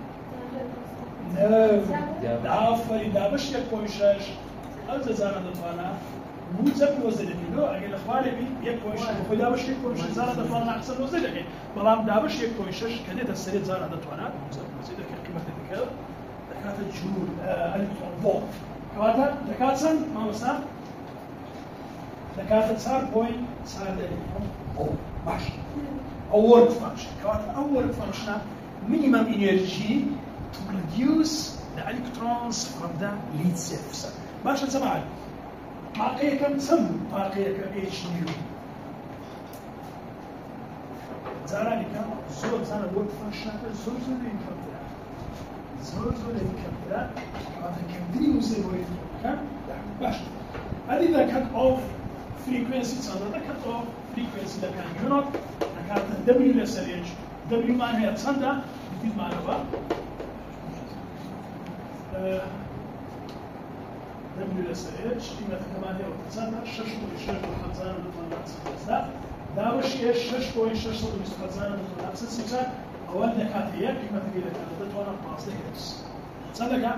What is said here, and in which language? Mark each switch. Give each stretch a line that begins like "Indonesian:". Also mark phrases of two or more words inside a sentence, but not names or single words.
Central Kurdish: ئافەرین دابش 1.6 ئەو جارە دەتوانە موجب 90 دەکەین ئەگەر لە خوارێبی 1.6 خۆی دابش 1.6 جارە دەتوانە ناقص 90 دەکەین بەڵام دابش 1.6 کە دێتە سەرێ جارە دەتوانە موجب 90 دەکەین قیمەتە دەکەوێت دەکاتە جوول ئەلکترۆن ڤۆڵت کەواتە دەکات چەند مامۆستا؟ دەکاتە 4.4 ئەلکترۆن ڤۆڵت باش ئەو
English: work function
Central Kurdish: کەواتە ئەو
English: work function minimum energy to produce the electrons from the lead surface
Central Kurdish: باشە جەماعەت طاقەیەکەم چەند بوو طاقەیەکە h nu جارانی کە زۆر بزانە work functionەکە زۆر لێی کەمترە زۆر لێی کەمترە کەواتە کەمتری وزەی بۆ ئەلکترۆنەکە باشە هەری
English: the cut off frequency
Central Kurdish: چەندە
English: the cut off frequency
Central Kurdish: دەکەن unit دەکاتە w لەسەر h w مان هەیە چەندە دیتمانەوە w لەسەر h قیمەتەکەمان هەیە چەندە 6.6 داوەش h 6.6 ئەوە دەکاتە یەک قیمەتەکەی دەکاتە دەتوانە 15 هرتز چەند دەکات؟